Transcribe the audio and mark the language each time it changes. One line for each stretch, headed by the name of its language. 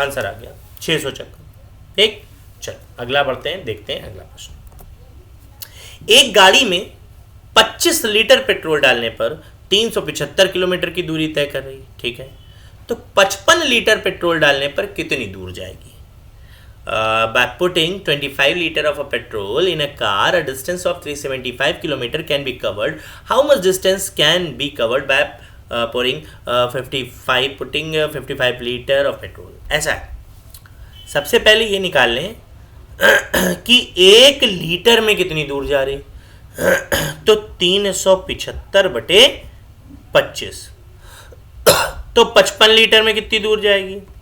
Hindi: Answer आ गया 600 चक्कर। ठीक, चल अगला बढ़ते हैं, देखते हैं अगला प्रश्न। एक गाड़ी में 25 लीटर पेट्रोल डालने पर 375 किलोमीटर की दूरी तय कर रही है। ठीक है, तो 55 लीटर पेट्रोल डालने पर कितनी दूर जाएगी?
English: By putting 25 liter of a petrol in a car, a distance of 375 kilometer can be covered. How much distance can be covered by putting 55 liter of petrol?
Hindi: ऐसा है, सबसे पहले ये निकाल लें कि 1 लीटर में कितनी दूर जा रही, तो 375 बटे 25, तो 55 लीटर में कितनी दूर जाएगी?